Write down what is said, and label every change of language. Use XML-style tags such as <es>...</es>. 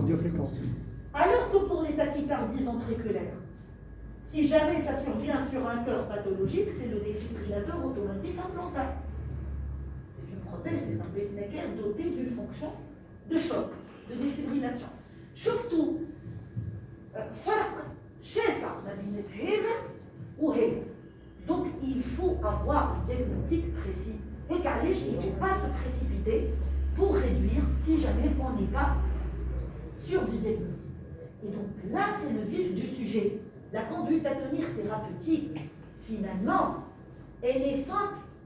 <fr>Radiofréquence. Alors que pour les tachycardies ventriculaires, si jamais ça survient sur un cœur pathologique, c'est le défibrillateur automatique implantaire. C'est une prothèse, c'est un pacemaker doté d'une fonction de choc, de défibrillation.</fr> <ar>Surtout, فرق شاسع ما بين هذا وهذا.</ar> <fr>Donc il faut avoir un diagnostic précis. Et il ne faut pas se précipiter pour réduire si jamais on n'est pas sûr du diagnostic. Et donc là, c'est le vif du sujet. La conduite à tenir thérapeutique, finalement, elle est simple.</fr>